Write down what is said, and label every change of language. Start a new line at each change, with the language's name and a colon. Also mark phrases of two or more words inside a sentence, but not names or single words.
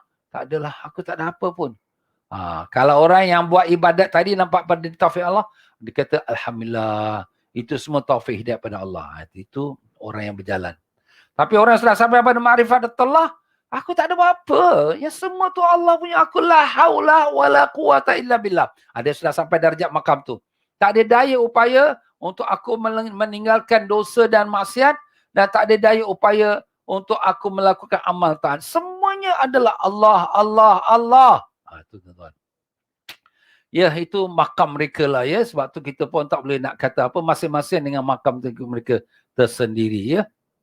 Malay: Tak adalah, aku tak ada apa pun. Kalau orang yang buat ibadat tadi nampak pada taufik Allah, dia kata alhamdulillah, itu semua taufik hidayah pada Allah. Itu orang yang berjalan. Tapi orang yang sudah sampai pada ma'rifat Allah, aku tak ada apa-apa. Yang semua tu Allah punya, aku
Arabic: la haula wala quwata illa billah.
Malay: Ada sudah sampai darjat makam tu. Tak ada daya upaya untuk aku meninggalkan dosa dan maksiat, dan tak ada daya upaya untuk aku melakukan amal taat. Semuanya adalah Allah, Allah, Allah. Itu tuan-tuan. Ya, itu makam mereka lah ya. Sebab tu kita pun tak boleh nak kata apa, masing-masing dengan makam mereka tersendiri ya.